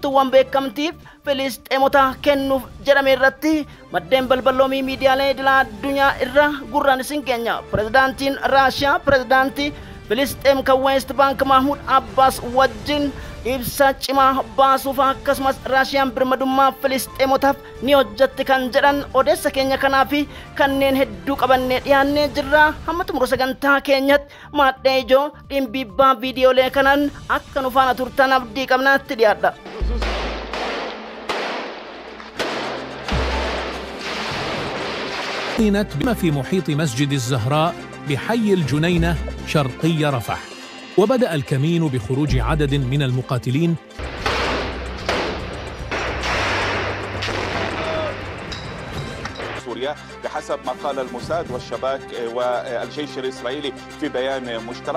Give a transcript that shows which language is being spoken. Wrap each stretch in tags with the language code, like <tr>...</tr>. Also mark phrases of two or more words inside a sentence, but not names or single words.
<om>murtuuwwan beekamtiif Filisxeemota kennuuf jedhame irratti maddeen balballoomii miidiyaalee idilaa addunyaa irra gurraan isin keenya pirezidaantiin Raashiyaa pirezidaantii Filisxeem kan West Bank Mahmud Abbas wajjin ibsa cimaa baasuuf akkasumas Raashiyaan birmadummaa Filisxeemotaaf ni hojjetti kan jedhan odeessa keenya kanaa fi kanneen hedduu qabannee dhiyaannee jirra. Hamma xumura sagantaa keenyatti maadhee ijoo dhimbiibbaa viidiyoolee kanaan akka nu faana turtan abdii qabnaatti dhiyaadha.</om> <ar>بما في محيط مسجد الزهراء بحي الجنينة شرقي رفح، وبدأ الكمين بخروج عدد من المقاتلين سوريا بحسب ما قال الموساد والشباك والجيش الإسرائيلي في بيان مشترك.</ar>